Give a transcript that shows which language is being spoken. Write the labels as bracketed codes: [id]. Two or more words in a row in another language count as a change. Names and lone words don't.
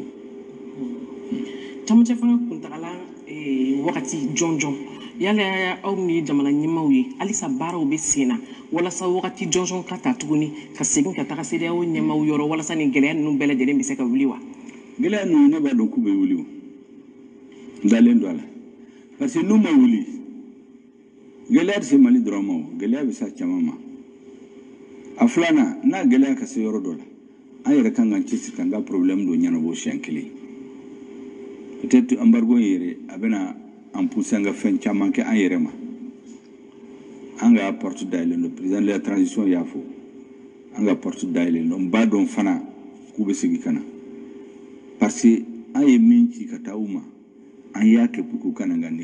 [bm] camancɛ fanga kuntagala wagati jɔnjɔn yala aw min ye jamana ɲɛmaaw ye halisa baaraw bɛ sen na walasa wagati jɔnjɔn ka ta tuguni ka segin ka taga CEDEAO ɲɛmaaw yɔrɔ walasa nin gɛlɛya ninnu bɛɛ lajɛlen bɛ se ka wuli wa. gɛlɛya ninnu ne b'a dɔn k'u bɛ wuli o dalen do la [fr] parce que nous [bm] ma wuli gɛlɛya se mali dɔrɔn ma gɛlɛya bɛ sa caman ma a filanan n'a gɛlɛya ka se yɔrɔ dɔ la an yɛrɛ kan ka cɛsiri kan ka problème dɔ ɲɛnabɔ siɲɛ kelen [fr] peut-être embargo [bm] yɛrɛ a bɛna an pousser an ka fɛn caman kɛ an yɛrɛ ma an ka porte dayɛlɛn don [fr] président de la transition [bm] y'a fɔ an ka porte dayɛlɛn don n b'a dɔn fana k'u bɛ segin ka na [fr] parce que [bm] an ye min ci ka taa u ma an y'a kɛ [fr] pour que [bm] u kana ka